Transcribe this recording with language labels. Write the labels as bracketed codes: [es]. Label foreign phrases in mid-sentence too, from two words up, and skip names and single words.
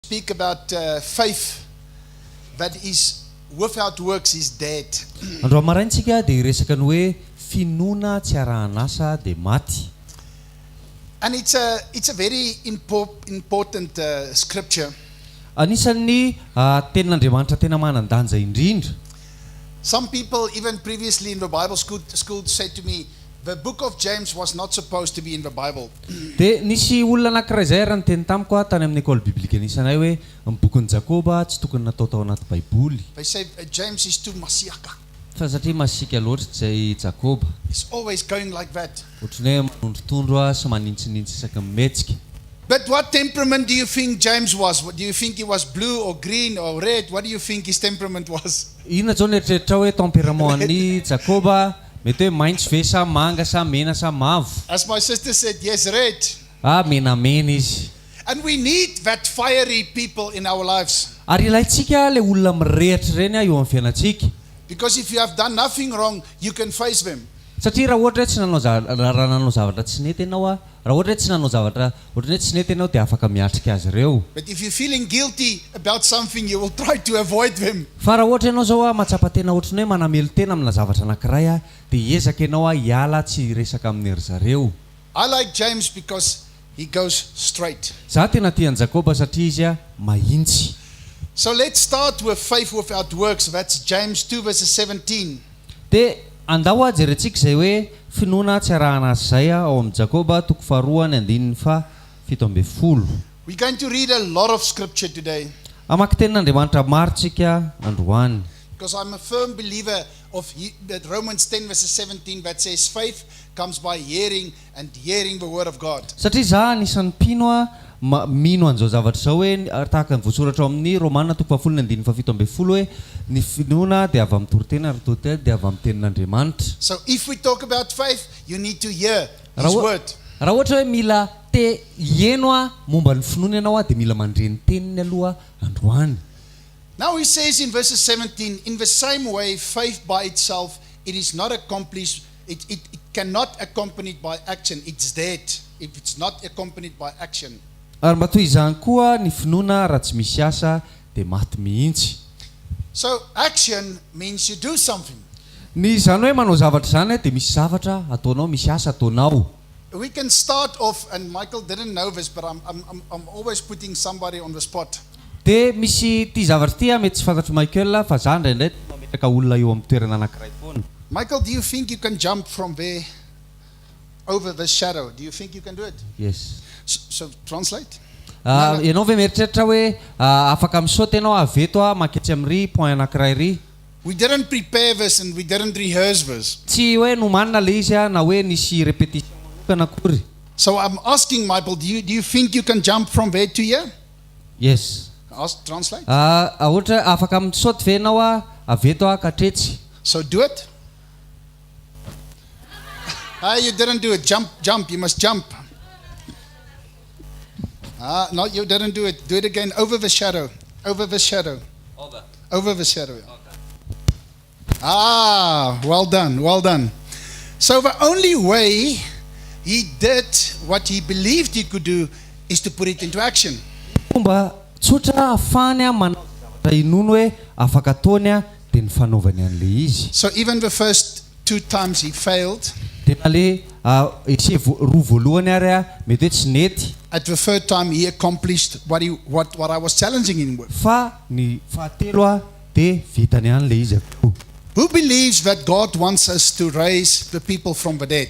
[en] speak about faith that is without works is dead. [mg] Andro maraintsika dia hiresaka ny hoe finoana tsy arahan'asa dia maty. [en] And it's a very important scripture. [mg] Anisan'ny tenin'Andriamanitra tena manan-danja indrindra. [en] Some people, even previously in the Bible school said to me, the book of James was not supposed to be in the Bible. [mg] Dia nisy olona anankiray izay raha niteny tamiko tany amin'ny [fr] école biblique [mg] nisanay hoe ny bokin'ny Jakoba tsy tokony natao tao anaty Baiboly. [en] They say James is too masiaka. [mg] Fa satria masika loatra izay Jakoba. [en] He's always going like that. [mg] Ohatrany hoe manondrotondro sy manintsinintsy isaky mihetsika. [en] But what temperament do you think James was? Do you think he was blue or green or red? What do you think his temperament was? [mg] Inona zao eritreritra hoe tempérament-an'ny Jakoba? Mety hoe maitso ve sa manga sa mena sa mavo? [en] As my sister said, yes, red. [mg] Menamena izy. [en] And we need that fiery people in our lives. [mg] Ary ilaitsika le olona mirehatra ireny eo amin'ny fiainantsika. [en] Because if you have done nothing wrong, you can face them. [mg] Satria raha ohatra tsy nanao zavatra tsy nety ianao raha ohatra tsy nanao zavatra ohatrany hoe tsy nety ianao dia afaka miatrika azy ireo. [en] But if you're feeling guilty about something, you will try to avoid them. [mg] Fa raha ohatra ianao zao matsapa tena ohatrany hoe manamelo tena amina zavatra anankiray dia hiezaka ianao hiala tsy resaka amin'ny ry zareo. [en] I like James because he goes straight. [mg] Za tena tian'i Jakoba satria izy mahintsy. [en] So let's start with faith without works. That's James 2 verses 17. [mg] Dia andao ajerentsika izay hoe finoana tsy arahana azy izay ao amin'ny Jakoba toko faharoa ny andininy fa 17. [en] We're going to read a lot of scripture today. [mg] Amaky tenin'Andriamanitra maro tsika androany. [en] Because I'm a firm believer of that Romans 10 verses 17 that says faith comes by hearing and hearing the word of God. [mg] Satria za anisan'ny mpino mino an'izao zavatra izao hoe tahaka ny voasoratra ao amin'ny Romanina toko 10:17 hoe ny finoana dia avy amin'ny torotena ary torotena dia avy amin'ny tenin'Andriamanitra. [en] So if we talk about faith, you need to hear his word. [mg] Raha ohatra hoe mila hieno momba ny finoana ianao dia mila mandreny teniny aloha androany. [en] Now he says in verses 17, in the same way, faith by itself, it is not accomplished, it cannot accompanied by action. It's dead if it's not accompanied by action. [mg] Ary mba toy izany koa ny finoana raha tsy misy asa dia maty mihitsy. [en] So action means you do something. [mg] Ny zany hoe manao zavatra zany dia misy zavatra ataonao, misy asa ataonao. [en] We can start off, and Michael didn't know this, but I'm always putting somebody on the spot. [mg] Dia misy ty zavatra ty mety tsy fantatro Michael fa za ndraindray mametraka olona eo amin'ny toerana anankiray foana. [en] Michael, do you think you can jump from there over the shadow? Do you think you can do it? Yes. So translate. [mg] Ianao ve mieritreritra hoe afaka misaoty ianao avy eto maketsy amin'ry point anankiray ry? [en] We didn't prepare this and we didn't rehearse this. [mg] Tsy hoe nomanina le izy na hoe nisy répétition manokana akory. [en] So I'm asking Michael, do you think you can jump from there to here? Yes. Translate. [mg] Ohatra afaka misaoty ve ianao avy eto katretsy? [en] So do it. You didn't do it. Jump. You must jump. No, you didn't do it. Do it again. Over the shadow. Over the shadow. Over the shadow. Okay. Well done. Well done. So the only way he did what he believed he could do is to put it into action. [mg] Tsotra afany manao inono hoe afaka ataony dia ny fanaovany an'le izy. [en] So even the first 2 times he failed. [mg] Tena le isy roa voalohany ary mety hoe tsy nety. [en] At the third time he accomplished what I was challenging him with. [mg] Fa ny fahatelo dia vitany ihany le izy. [en] Who believes that God wants us to raise the people from the dead?